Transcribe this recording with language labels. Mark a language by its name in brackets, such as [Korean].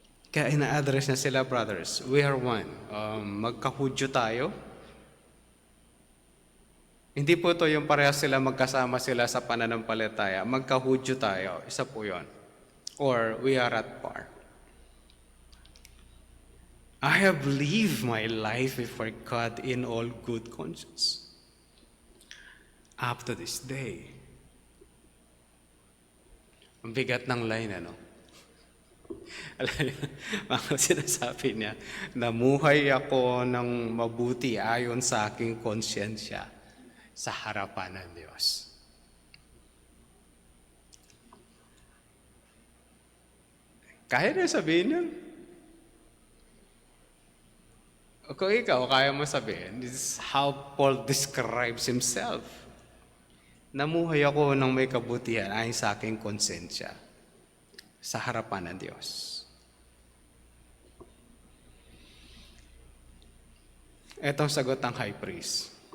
[Filipino] Kaya ina-address na sila, [English] brothers, we are one. [Filipino] Magkahudyo tayo. Hindi po ito yung parehas sila magkasama sila sa pananampalataya. Magkahudyo tayo. Isa po yun. [English] Or we are at par. I have lived my life before God in all good conscience. Up to this day. [Filipino] Ang bigat ng line, ano? Alam niyo, mga sinasabi niya, namuhay ako ng mabuti ayon sa aking konsyensya sa harapan ng Diyos. Kaya na sabihin yun? O kung ikaw, kaya mo sabihin, [English] this is how Paul describes himself. [Filipino] Namuhay ako ng may kabutihan ayon sa aking konsensya sa harapan ng Diyos. Ito ang sagot ng high priest.